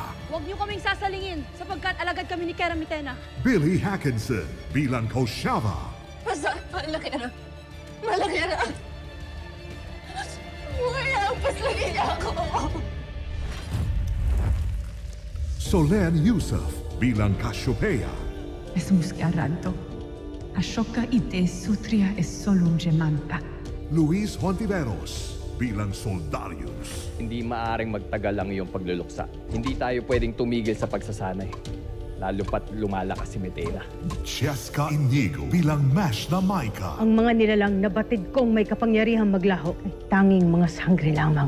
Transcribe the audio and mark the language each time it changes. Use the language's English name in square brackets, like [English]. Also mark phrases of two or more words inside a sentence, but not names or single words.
[Filipino] Huwag niyo kaming sasalingin sapagkat alagad kami ni Kera Mitena. Billy Hackinson bilang Koshava. Basta, malaki na. Malaki na. Wala, paslangin niya ako. Solen Yusuf bilang Cassiopeia. Es arado. Ashoka ite sutria es solum gemanta. Luis Hontiveros bilang Soldarius. Hindi maaring magtagal ang iyong pagluluksa. Hindi tayo pwedeng tumigil sa pagsasanay. Lalo pat lumalakas si Medena. Cheska Inigo bilang Mash na Maika. Ang mga nilalang nabatid kong may kapangyarihang maglaho ay tanging mga sangre lamang.